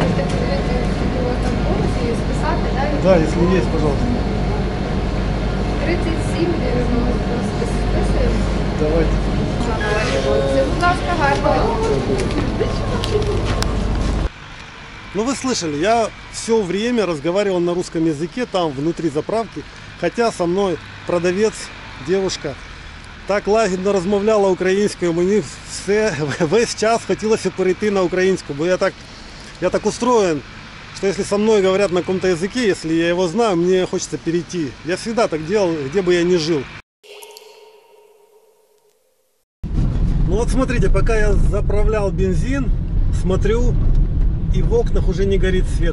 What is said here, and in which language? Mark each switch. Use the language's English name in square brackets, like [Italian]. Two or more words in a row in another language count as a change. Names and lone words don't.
[Ukrainian] списати, да? [Russian] Да, если есть, пожалуйста. 30 37, 90, [Ukrainian] списуємо. [Russian] Давайте. [Ukrainian] Це, будь ласка, гарно. [Russian] Ну вы слышали, я все время разговаривал на русском языке там внутри заправки, хотя со мной продавец, девушка, [Ukrainian] так лагідно розмовляла українською, мені весь час хотілося перейти на українську, бо [Russian] я так устроен, что если со мной говорят на каком-то языке, если я его знаю, мне хочется перейти. Я всегда так делал, где бы я ни жил. Ну вот смотрите, пока я заправлял бензин, смотрю, и в окнах уже не горит свет.